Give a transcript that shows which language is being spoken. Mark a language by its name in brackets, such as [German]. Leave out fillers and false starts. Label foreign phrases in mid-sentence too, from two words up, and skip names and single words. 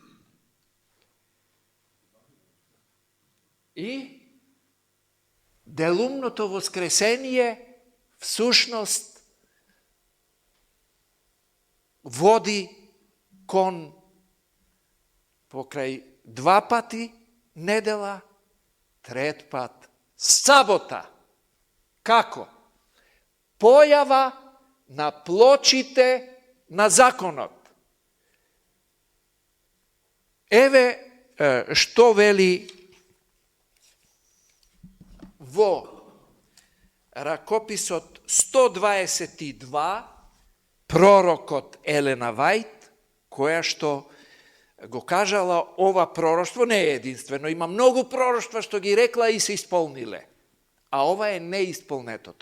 [Macedonian] И делумното воскресение всушност води кон покрај 2 пати недела, 3 пат Sabota. Kako? Појава на плочите на законот. Еве што вели во ракописот 122 пророкот Елена Вајт, која што го кажала ова пророштво, не е единствено, има многу пророштва што ги рекла и се исполниле, а ова е неисполнетото.